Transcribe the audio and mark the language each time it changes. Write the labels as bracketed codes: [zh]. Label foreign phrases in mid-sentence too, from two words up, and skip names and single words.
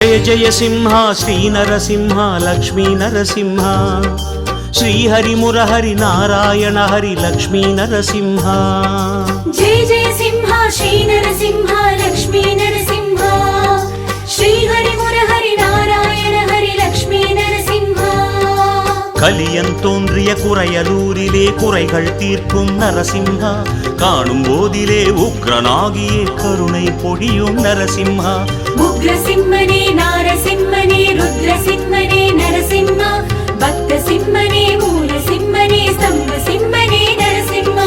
[sa] जय सिंह श्री नरसिंह लक्ष्मी नरसिंह श्री हरि मुरहरि नारायण हरि लक्ष्मी नरसिंह जय जय सिंह श्री नरसिंह लक्ष्मी नरसिंह श्री हरि मुरहरि नारायण हरि लक्ष्मी नरसिंह [ta] கலியன் தோன்றிய குறையலூரிலே குறைகள் தீர்க்கும் நரசிம்ஹா காணும் போதிலே உக்ரனாகியே கருணை பொழியும் நரசிம்ஹா உக்ரசிம்மனே நாரசிம்மனே ருத்ரசிம்மனே நரசிம்மா பக்த சிம்மனே மூல சிம்மனே ஸ்தம்ப சிம்மனே நரசிம்மா